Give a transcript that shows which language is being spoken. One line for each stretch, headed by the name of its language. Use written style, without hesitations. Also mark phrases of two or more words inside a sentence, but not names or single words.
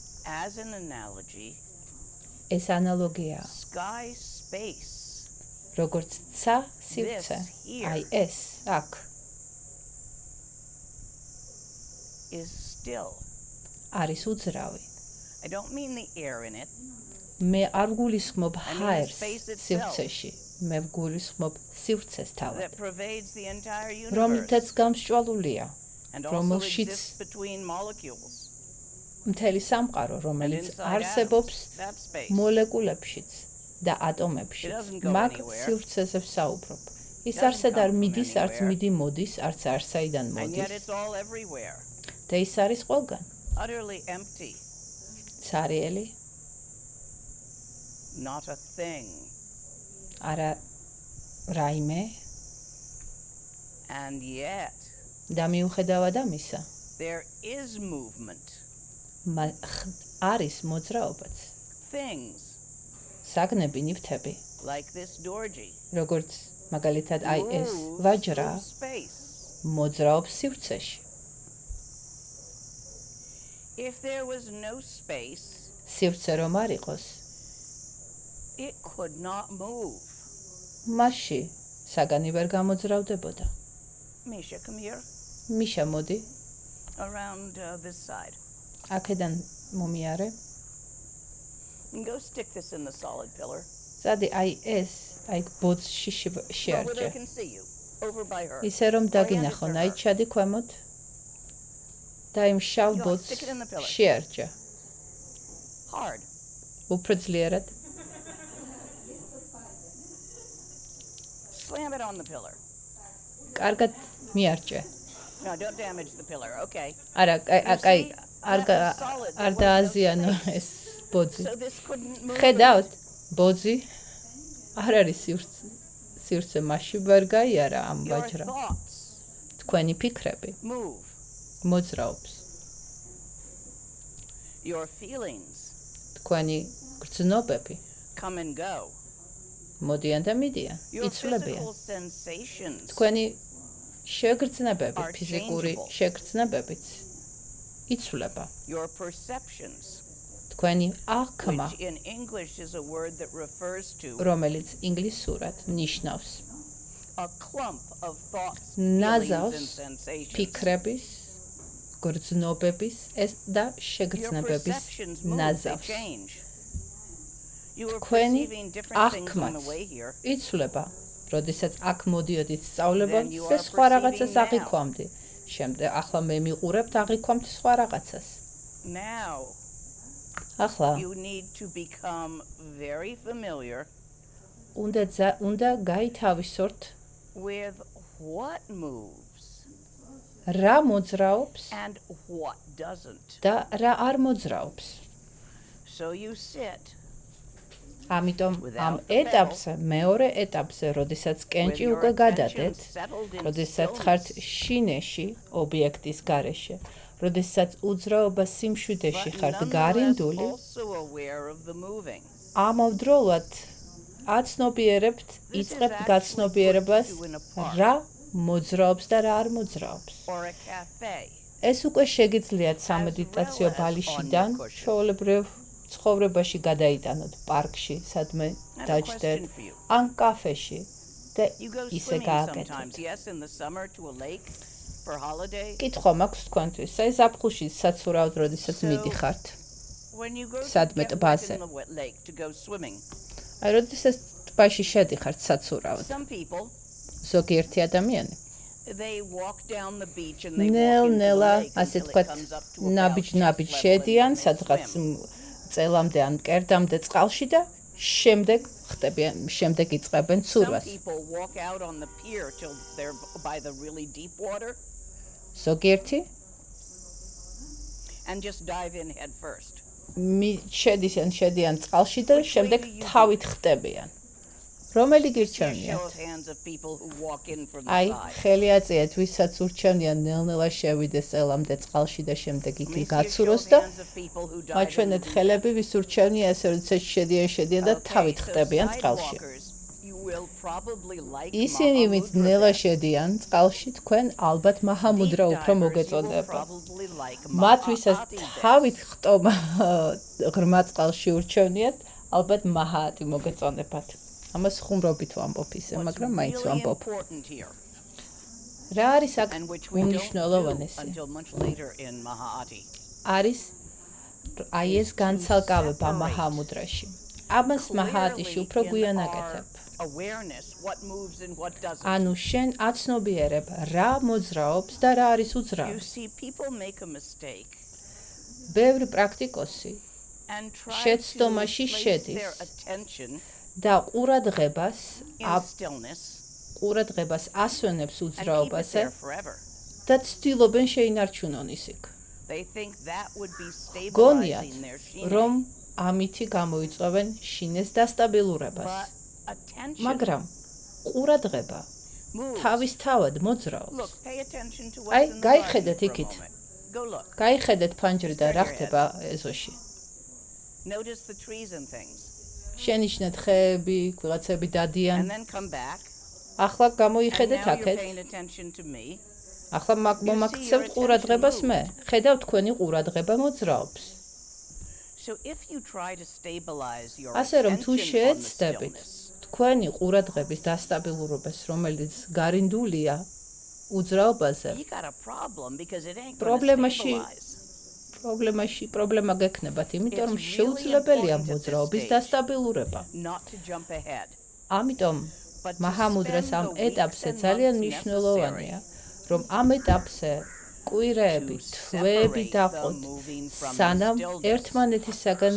English: As an analogy,
Georgian: ეს ანალოგია
English: sky space
Georgian: როგორც ცა სივრცე აი ეს აქ
English: is still.
Georgian: არის უძრავი
English: I don't mean the air in it.
Georgian: მე არ გულისხმობ
English: I mean the
Georgian: ჰაერს
English: space itself.
Georgian: სივრცეში მე გულისხმობ სივრცეს თავად
English: That pervades the entire universe
Georgian: რომლითაც გამსჭვალულია
English: and also
Georgian: რომელშიც
English: exists between molecules.
Georgian: მთელი სამყარო
English: And
Georgian: რომელიც
English: inside
Georgian: არსებობს
English: atoms, that space.
Georgian: მოლეკულებშიც და ატომებში
English: It doesn't go
Georgian: მაგ
English: anywhere.
Georgian: სივრცეზე ვსაუბრობ ის
English: Doesn't
Georgian: არსად არ
English: come from
Georgian: მიდის არც
English: anywhere.
Georgian: მიდი მოდის არც არსაიდან
English: And yet
Georgian: მოდის
English: it's all everywhere,
Georgian: და ის არის ყველგან
English: utterly empty,
Georgian: ცარიელი
English: not a thing.
Georgian: არა რაიმე
English: And yet
Georgian: და მიუხედავად ამისა
English: there is movement,
Georgian: არის მოძრაობაც
English: things
Georgian: საგნები ნივთები
English: like this dorji
Georgian: როგორც მაგალითად აი ეს
English: moves
Georgian: ვაჯრა
English: through space.
Georgian: მოძრაობს სივრცეში
English: If there was no space,
Georgian: სივრცე რომ არ იყოს
English: it could not move.
Georgian: მასში საგანი ვერ გამოძრავდებოდა
English: Misha, come here,
Georgian: მიშა მოდი
English: around this side.
Georgian: აქედან მომიარე
English: And go stick this in the solid pillar.
Georgian: ზადი აი ეს აი ბოძში
English: Go where
Georgian: შეარჩა
English: they can see you, over by her.
Georgian: ისე რომ
English: Oriented
Georgian: დაგინახონ
English: to
Georgian: აი
English: her.
Georgian: ჩადი ქვემოთ და იმ შავ
English: Go,
Georgian: ბოძს
English: stick it in the pillar.
Georgian: შეარჩა
English: Hard.
Georgian: უფრო ძლიერად
English: Slam it on the pillar.
Georgian: კარგად მიარჩა
English: No, don't damage the pillar. Okay.
Georgian: არა აი არ
English: That was solid. There
Georgian: არ
English: was no
Georgian: დააზიანო
English: space.
Georgian: ეს ბოძი
English: So this couldn't move.
Georgian: ხედავთ ბოძი არ არის სივრცე მასში ვერ გაიარა ამ
English: Your
Georgian: ვაჯრა
English: thoughts
Georgian: თქვენი ფიქრები
English: move.
Georgian: მოძრაობს
English: Your feelings
Georgian: თქვენი გრძნობები
English: come and go.
Georgian: მოდიან და მიდიან
English: Your
Georgian: იცვლებიან
English: physical sensations
Georgian: თქვენი შეგრძნებები
English: are
Georgian: ფიზიკური
English: changeable.
Georgian: შეგრძნებებიც იცვლება
English: Your perceptions,
Georgian: თქვენი აღქმა
English: which in English is a word that refers to
Georgian: რომელიც ინგლისურად ნიშნავს
English: a clump of thoughts, Nazals, feelings, and sensations.
Georgian: ფიქრების გრძნობების ეს და
English: Your
Georgian: შეგრძნებების
English: perceptions move, they
Georgian: ნაზავს
English: change. You are
Georgian: თქვენი
English: perceiving different things on the
Georgian: აღქმაც
English: way here.
Georgian: იცვლება როდესაც აქ მოდიოდით სწავლებამ
English: Then you
Georgian: და
English: are
Georgian: სხვა რაღაცას
English: perceiving now.
Georgian: აღიქვამდი შემდეგ ახლა მე მიყურებთ აღიქვამთ სხვა რაღაცას
English: Now
Georgian: ახლა
English: you need to become very familiar
Georgian: უნდა გაითავისოთ
English: with what moves
Georgian: რა მოძრაობს
English: and what doesn't.
Georgian: და რა არ მოძრაობს
English: So you sit
Georgian: ამიტომ
English: Without
Georgian: ამ
English: the
Georgian: ეტაპზე მეორე ეტაპზე როდესაც
English: with
Georgian: კენჭი
English: your
Georgian: უკვე
English: attention
Georgian: გადადეთ
English: settled in
Georgian: როდესაც ხართ
English: stillness,
Georgian: შინეში ობიექტის გარეშე როდესაც უძრაობა სიმშვიდეში
English: but
Georgian: ხართ
English: nonetheless
Georgian: გარინდული
English: also aware of the moving.
Georgian: ამავდროულად აცნობიერებთ
English: This is
Georgian: იწყებთ
English: actually
Georgian: გაცნობიერებას
English: put you in a park.
Georgian: რა მოძრაობს და რა არ მოძრაობს
English: Or a cafe.
Georgian: ეს უკვე შეგიძლიათ სამედიტაციო
English: well as
Georgian: ბალიშიდან
English: on your cushion.
Georgian: ჩვეულებრივ ცხოვრებაში გადაიტანოთ პარკში სადმე
English: I have a
Georgian: დაჯდეთ
English: question for you.
Georgian: ან კაფეში და
English: You go
Georgian: ისე
English: swimming
Georgian: გააკეთოთ
English: sometimes, yes, in the summer to a lake for holiday.
Georgian: კითხვა მაქვს თქვენთვის აი ზაფხულში საცურავად როდესაც
English: So-
Georgian: მიდიხართ
English: When you go to
Georgian: სადმე
English: get wet
Georgian: ტბაზე.
English: in the wet lake to go swimming,
Georgian: აი როდესაც ტბაში შედიხართ საცურავად
English: some people,
Georgian: ზოგიერთი ადამიანი
English: they walk down the beach and they walk into the
Georgian: ნელ-ნელა
English: lake
Georgian: ასე
English: until it
Georgian: თქვათ
English: comes up to about
Georgian: ნაბიჯ-ნაბიჯ
English: chest level
Georgian: შედიან
English: and then they
Georgian: სადღაც
English: swim.
Georgian: წელამდე ან მკერდამდე წყალში და შემდეგ ხტებიან შემდეგ იწყებენ
English: Some
Georgian: ცურვას
English: people walk out on the pier till they're by the really deep water
Georgian: ზოგიერთი
English: and just dive in head first.
Georgian: შედიან წყალში და შემდეგ თავით ხტებიან რომელი
English: See a show
Georgian: გირჩევნიათ
English: of hands of people who walk in from
Georgian: აი
English: the side.
Georgian: ხელი აწიეთ ვისაც ურჩევნიან ნელ-ნელა შევიდეს წელამდე წყალში და შემდეგ
English: Let me
Georgian: იქ
English: see a show
Georgian: გაცუროს
English: of
Georgian: და
English: hands of people who dive in
Georgian: მაჩვენეთ
English: the deep
Georgian: ხელები ვის ურჩევნია ესე როდესაც შედიან და
English: Okay,
Georgian: თავით
English: so
Georgian: ხტებიან წყალში
English: sidewalkers, you will probably like
Georgian: ისინი ვინც ნელა
English: Mahamudra
Georgian: შედიან წყალში, თქვენ ალბათ მაჰამუდრა
English: Deep
Georgian: უფრო
English: divers, you will
Georgian: მოგეწოდება.
English: probably like
Georgian: მათ ვისაც
English: Mahaati best.
Georgian: თავით ხტომა ღრმა წყალში ურჩევნიათ, ალბათ მაჰაატი მოგეწონებათ. ამას ხუმრობით ვამბობ ისე,
English: What's
Georgian: მაგრამ მაინც
English: really
Georgian: ვამბობ.
English: important here,
Georgian: რა არის აქ
English: and which we don't do
Georgian: უმნიშვნელოვანესი?
English: until much later in Mahaati.
Georgian: არის აი ეს განცალკავება მაჰამუდრაში. ამას მაჰაატიში უფრო გვიან აკეთებ.
English: Awareness, what moves and what doesn't.
Georgian: ანუ შენ აცნობიერებ რა მოძრაობს და რა არის
English: You
Georgian: უძრავი.
English: see, people make a mistake
Georgian: ბევრი პრაქტიკოსი
English: and try to
Georgian: შეცდომაში
English: place
Georgian: შედის.
English: their attention
Georgian: და ყურადღებას
English: in stillness
Georgian: ყურადღებას ასვენებს
English: and keep it
Georgian: უძრაობაზე
English: there forever.
Georgian: და ცდილობენ შეინარჩუნონ ის იქ.
English: They think that would be
Georgian: გონიათ,
English: stabilizing their shine.
Georgian: რომ ამითი გამოიწვევენ შინეს დასტაბილურებას.
English: But attention
Georgian: მაგრამ ყურადღება
English: moves.
Georgian: თავისთავად მოძრაობს.
English: Look, pay attention to Ai, what's in the
Georgian: გაიხედეთ
English: garden for a
Georgian: იქით.
English: moment. Go look.
Georgian: გაიხედეთ ფანჯრი და რა ხდება ეზოში.
English: Notice the trees and things.
Georgian: შენიშნეთ ხეები, ვიღაცები დადიან.
English: And then come back.
Georgian: ახლა
English: And
Georgian: გამოიხედეთ
English: now you're
Georgian: აქეთ.
English: paying attention to me.
Georgian: ახლა მომაქცევთ ყურადღებას მე. ხედავ თქვენი ყურადღება მოძრაობს.
English: So if you try to stabilize your
Georgian: ასე რომ თუ
English: attention on the
Georgian: შეეცდებით
English: stillness,
Georgian: თქვენი ყურადღების დასტაბილურობას, რომელიც გარინდულია უძრაობაზე,
English: you got a problem because it ain't going to
Georgian: პრობლემაში
English: stabilize.
Georgian: პრობლემა გექნებათ, იმიტომ რომ
English: It's really
Georgian: შეუძლებელია
English: important at this
Georgian: მოძრაობის
English: stage.
Georgian: დასტაბილურება.
English: Not to jump ahead.
Georgian: ამიტომ
English: But to
Georgian: მაჰამუდრას
English: spend
Georgian: ამ
English: the weeks
Georgian: ეტაპზე
English: and
Georgian: ძალიან
English: months
Georgian: მნიშვნელოვანია,
English: necessary
Georgian: რომ ამ ეტაპზე კვირეები,
English: to
Georgian: თვეები
English: separate
Georgian: დაყოთ,
English: the moving from the
Georgian: სანამ
English: stillness,
Georgian: ერთმანეთისაგან